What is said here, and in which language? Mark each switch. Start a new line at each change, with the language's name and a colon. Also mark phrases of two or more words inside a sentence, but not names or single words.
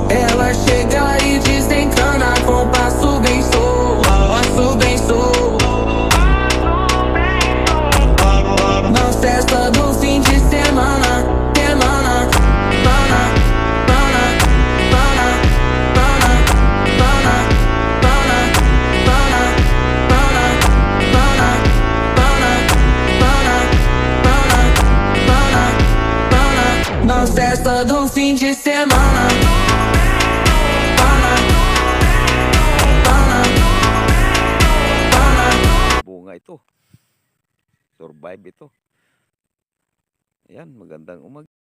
Portuguese: Ela chega e desencana com passo bem solto, passo bem solto. Na festa do fim de semana, semana, pana, pana, pana, pana, pana, pana, pana, pana, pana, pana, pana, pana. Na festa do fim de semana.
Filipino: Bunga ito. Survive ito. Ayan, magandang umaga.